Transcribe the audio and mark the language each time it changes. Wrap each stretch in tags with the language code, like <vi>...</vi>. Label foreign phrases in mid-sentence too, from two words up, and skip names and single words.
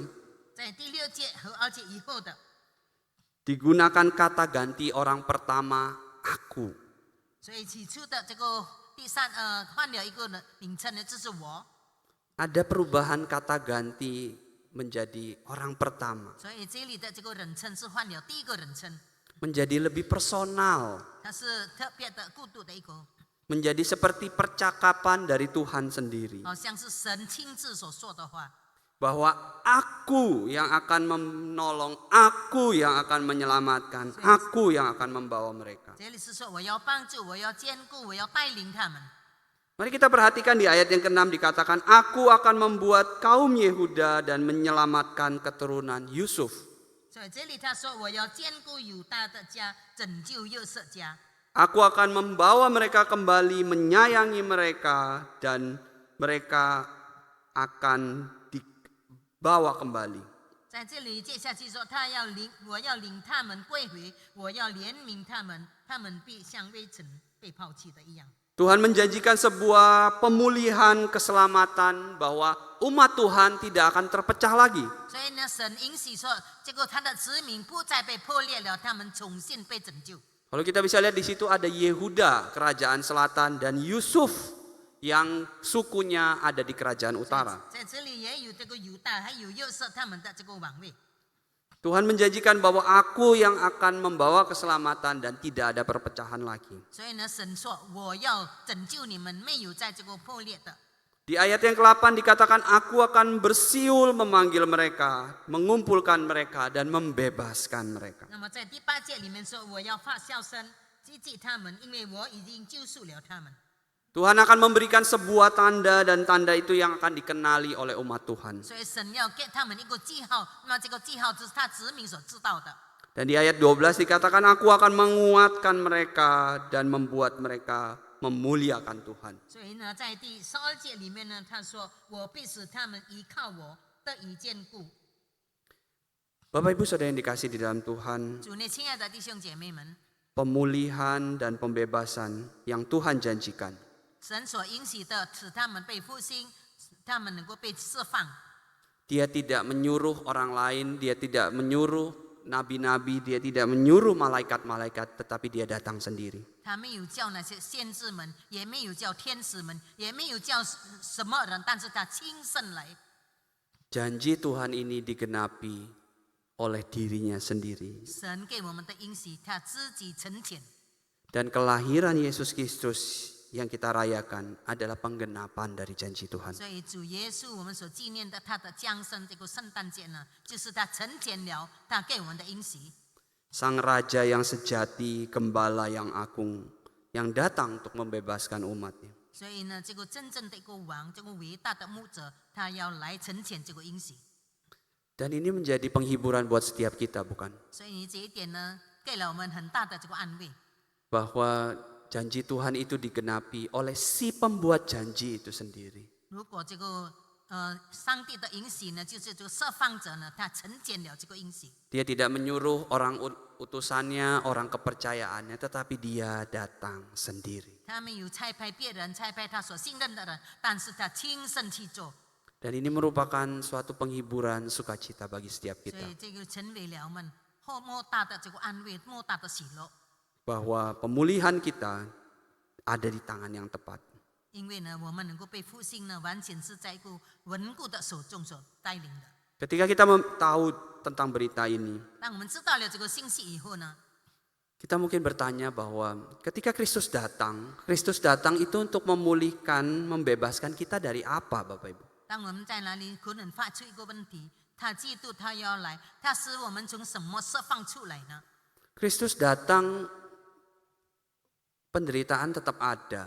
<zh>在第6节和2节以后的，</zh> <id>digunakan kata ganti orang pertama aku.</id> <zh>所以起初的这个换了一个人名称呢，这是我。</zh> <id>Ada perubahan kata ganti menjadi orang pertama.</id> <zh>所以这里的这个人称是换了第一个人称，</zh> <id>Menjadi lebih personal.</id> <zh>它是特别的孤独的一个，</zh> <id>Menjadi seperti percakapan dari Tuhan sendiri.</id> <zh>好像是神亲自所说的话。</zh> <id>Bahwa aku yang akan menolong, aku yang akan menyelamatkan, aku yang akan membawa mereka.</id> <zh>这里是说我要帮助，我要兼顾，我要带领他们。</zh> <id>Mari kita perhatikan di ayat yang ke-6 dikatakan, aku akan membuat kaum Yehuda dan menyelamatkan keturunan Yusuf.</id> <zh>所以这里他说我要兼顾犹大的家，拯救约瑟家。</zh> <id>Aku akan membawa mereka kembali, menyayangi mereka, dan mereka akan dibawa kembali.</id> <zh>在这里接下去说，我要领他们归回，我要怜悯他们，他们必像未曾被抛弃的一样。</zh> <id>Tuhan menjanjikan sebuah pemulihan keselamatan bahwa umat Tuhan tidak akan terpecah lagi.</id> <zh>所以呢，神允许说，这个他的子民不再被破裂了，他们重新被拯救。</zh> <id>Kalau kita bisa lihat di situ ada Yehuda, kerajaan selatan, dan Yusuf yang sukunya ada di kerajaan utara.</id> <zh>在这里也有这个犹大，还有约瑟他们的这个王位。</zh> <id>Tuhan menjanjikan bahwa aku yang akan membawa keselamatan dan tidak ada perpecahan lagi.</id> <zh>所以呢，神说我要拯救你们，没有在这个破裂的。</zh> <id>Di ayat yang ke-8 dikatakan aku akan bersiul memanggil mereka, mengumpulkan mereka dan membebaskan mereka.</id> <zh>那么在第8节里面说，我要发笑声击击他们，因为我已经救赎了他们。</zh> <id>Tuhan akan memberikan sebuah tanda dan tanda itu yang akan dikenali oleh umat Tuhan.</id> <zh>所以神要给他们一个记号，那么这个记号是他子民所知道的。</zh> <id>Dan di ayat 12 dikatakan aku akan menguatkan mereka dan membuat mereka memuliakan Tuhan.</id> <zh>所以呢，在第12节里面呢，他说：“我必使他们依靠我得以坚固。”</zh> <id>Bapak Ibu Saudara yang dikasih di dalam Tuhan,</id> <zh>主内亲爱的弟兄姐妹们，</zh> <id>pemulihan dan pembebasan yang Tuhan janjikan</id> <zh>神所应许的，使他们被复兴，使他们能够被释放。</zh> <id>Dia tidak menyuruh orang lain, dia tidak menyuruh nabi-nabi, dia tidak menyuruh malaikat-malaikat, tetapi dia datang sendiri.</id> <zh>他没有叫那些先知们，也没有叫天使们，也没有叫什么人，但是他亲身来。</zh> <id>Janji Tuhan ini digenapi oleh dirinya sendiri.</id> <zh>神给我们的应许，他自己成全。</zh> <id>Dan kelahiran Yesus Kristus yang kita rayakan adalah penggenapan dari janji Tuhan.</id> <zh>所以主耶稣，我们所纪念的他的降生这个圣诞节呢，就是他成全了他给我们的应许。</zh> <id>Sang Raja yang sejati, Gembala yang agung, yang datang untuk membebaskan umatnya.</id> <zh>所以呢，这个真正的一个王，这个伟大的牧者，他要来成全这个应许。</zh> <id>Dan ini menjadi penghiburan buat setiap kita, bukan?</id> <zh>所以这一点呢，给了我们很大的这个安慰。</zh> <id>Bahwa janji Tuhan itu digenapi oleh si pembuat janji itu sendiri.</id> <zh>如果这个上帝的应许呢，就是这个释放者呢，他成全了这个应许。</zh> <id>Dia tidak menyuruh orang utusannya, orang kepercayaannya, tetapi dia datang sendiri.</id> <zh>他没有差派别人，差派他所信任的人，但是他亲身去做。</zh> <id>Dan ini merupakan suatu penghiburan sukacita bagi setiap</id> <zh>所</zh> <id>kita.</id> <zh>以这个成为了我们莫大的这个安慰，莫大的喜乐。</zh> <id>Bahwa pemulihan kita ada di tangan yang tepat.</id> <zh>因为呢，我们能够被复兴呢，完全是在一个稳固的手中所带领的。</zh> <id>Ketika kita tahu tentang berita ini,</id> <zh>当我们知道了这个信息以后呢，</zh> <id>kita mungkin bertanya bahwa ketika Kristus datang itu untuk memulihkan, membebaskan kita dari apa, Bapak Ibu?</id> <zh>当我们在哪里可能发出一个问题，他基督他要来，他使我们从什么释放出来呢？</zh> <id>Kristus datang, penderitaan tetap ada.</id>